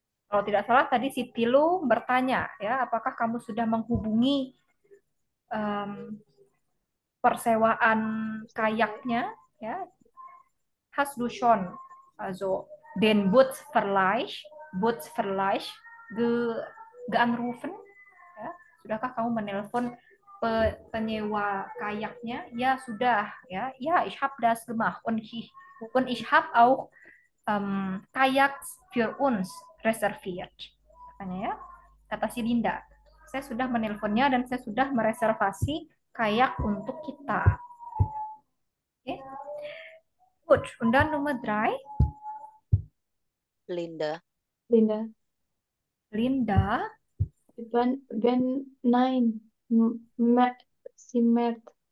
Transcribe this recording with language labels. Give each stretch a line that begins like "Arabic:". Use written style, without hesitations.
Indonesian: Kalau tidak salah tadi si Tilo bertanya ya, apakah kamu sudah menghubungi persewaan kayaknya?
German: Ya, hast du schon also den Bootsverleih geanrufen?
Indonesian: Ya, sudahkah kamu menelpon penyewa kayaknya? Ya sudah ya.
German: Ya, ich habe das gemacht und ich habe auch Kajaks für uns reserviert.
Indonesian: Katanya ya. Kata si Linda, saya sudah menelponnya dan saya sudah mereservasi kayak untuk kita.
German: Oke. Gut, und dann Nummer 3. Linda. Linda. Ben nein. Si Meret.